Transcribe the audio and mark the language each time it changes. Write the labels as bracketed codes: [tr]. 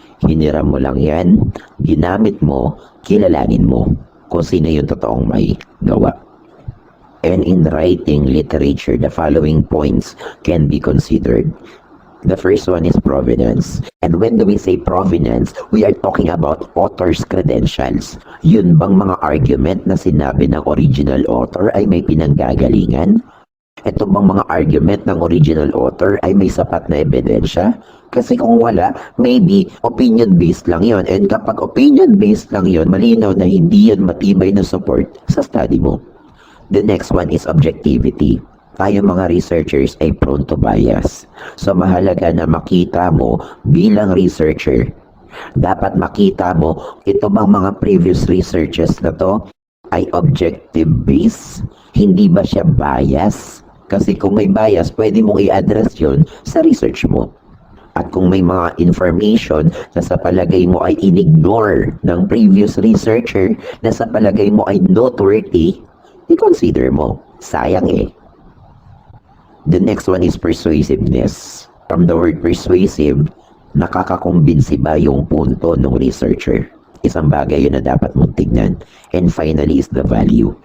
[tl] Hiniram mo lang yan, ginamit mo, kilalanin mo kung sino yung totoong may gawa. [en] And in writing literature, the following points can be considered. The first one is provenance. And when we say provenance, we are talking about author's credentials. [tl] Yun bang mga argument na sinabi ng original author ay may pinanggagalingan? Ito bang mga argument ng original author ay may sapat na ebidensya? Kasi kung wala, maybe opinion-based lang yon. And kapag opinion-based lang yon, malinaw na hindi yan matibay na support sa study mo. [en] The next one is objectivity. [tl] Tayo mga researchers ay [en] prone to bias. [tl] So mahalaga na makita mo bilang researcher. Dapat makita mo ito bang mga previous researches na to ay objective-based? Hindi ba siya bias? Kasi kung may bias, pwede mong i-address yun sa research mo. At kung may mga information na sa palagay mo ay in-ignore ng previous researcher, na sa palagay mo ay noteworthy, i-consider mo. Sayang eh. [en] The next one is persuasiveness. From the word persuasive, [tl] nakakakumbinsi ba yung punto ng researcher? Isang bagay yun na dapat mong tignan. [en] And finally is the value.